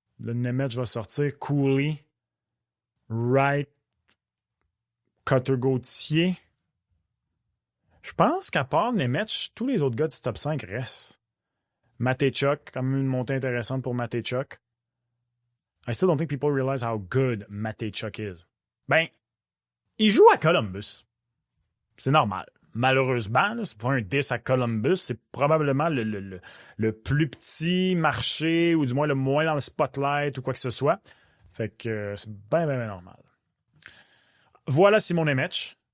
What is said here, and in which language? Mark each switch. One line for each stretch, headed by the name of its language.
French: Le Nemec va sortir. Cooley. Wright. Cutter-Gauthier. Je pense qu'à part Nemec, tous les autres gars du top 5 restent. Mateychuk, quand même une montée intéressante pour Mateychuk.
English: I still don't think people realize how good Mateychuk is.
French: Ben, il joue à Columbus. C'est normal. Malheureusement, c'est pas un 10 à Columbus. C'est probablement le plus petit marché, ou du moins le moins dans le spotlight ou quoi que ce soit. Fait que c'est bien normal. Voilà Simon Nemec.